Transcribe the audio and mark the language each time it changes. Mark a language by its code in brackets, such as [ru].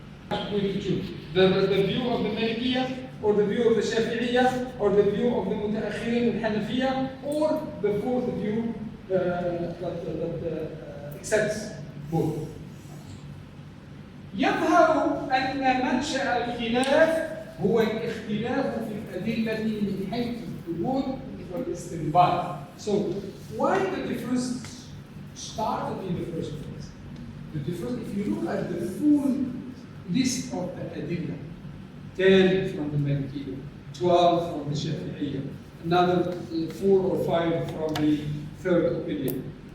[en] I'm going to choose the view of the Malikiyah, or the view of the Shafi'iyah, or the view of the Mutaakhirin and Hanafiya, or the fourth view that accepts both. [ar] يظهر أن منشأ الخلاف هو الاختلاف في الأدلة من حيث الثبوت والاستنباط. [en] So why the difference started in the first place? The difference, if you look at the full list of the Adillah, 10 from the Malikiyya, 12 from the Shafi'iyya, another 4 or 5 from the third opinion.